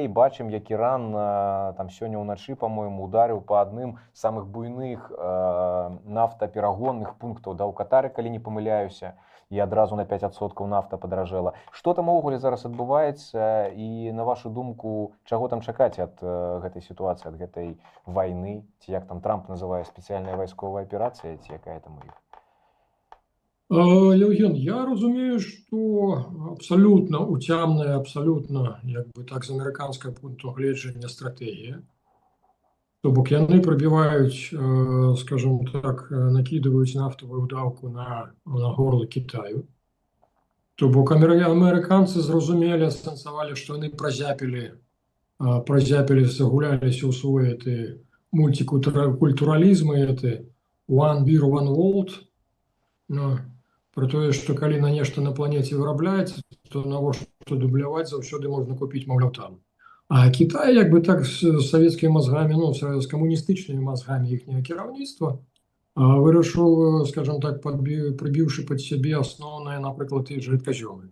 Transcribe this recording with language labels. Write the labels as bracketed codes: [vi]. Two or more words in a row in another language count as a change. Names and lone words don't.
[be] Бачым, як Іран там сёння ўначы, па-мойму, ударыў па адным з самых буйных нафтаперагонных пунктаў ў Катары, калі не памыляюся, і адразу на 5% нафта падаражэла. Што там увогуле зараз адбываецца, і на вашу думку, чаго там чакаць ад гэтай сітуацыі, ад гэтай вайны, ці як там Трамп называе, спецыяльная вайсковая аперацыя, ці якая там у іх? [uk] Євген, я розумію, що абсолютно утямна, абсолютно, якби так, з американського пункту гледження стратегія. [be] То бок яны прабіваюць, скажем так, накидываюць нафтовую давку на горло Китаю. То бок амерыканцы зразумелі, асэнсавалі, што яны празяпілі, загуляліся ў свой мультикультуралізм, [en] one beer, one world. [be] Ну, про тое, што калі на нешта на планеце вырабляецца, то навошта дубляваць, заўсёды можна купіць, маўляў, там. А Китай, як бы так, з савецкімі мазгамі, ну, з камуністычнымі мазгамі іхняга кіраўніцтва, вырашыў, скажем так, прыбіўшы пад сябе асноўныя, напрыклад, ті ж рэдказёмы.